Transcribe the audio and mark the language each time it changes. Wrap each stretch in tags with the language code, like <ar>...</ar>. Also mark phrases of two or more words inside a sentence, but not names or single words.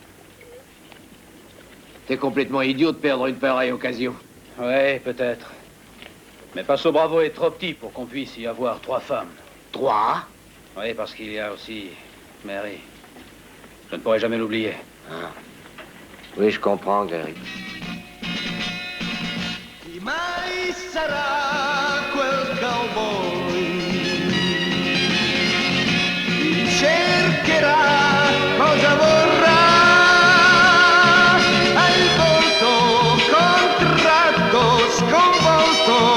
<fr>T'es complètement idiot de perdre une pareille occasion. Oui, peut-être. Mais Paso Bravo est trop petit pour qu'on puisse y avoir 3 femmes. 3? Oui, parce qu'il y a aussi Mary. Je ne pourrai jamais l'oublier. Ah. Oui, je comprends, Gary.</fr> <it>Chi mai sarà quel cowboy? Chi cercherà cosa vorrà? Ha il volto contratto, sconvolto.</it>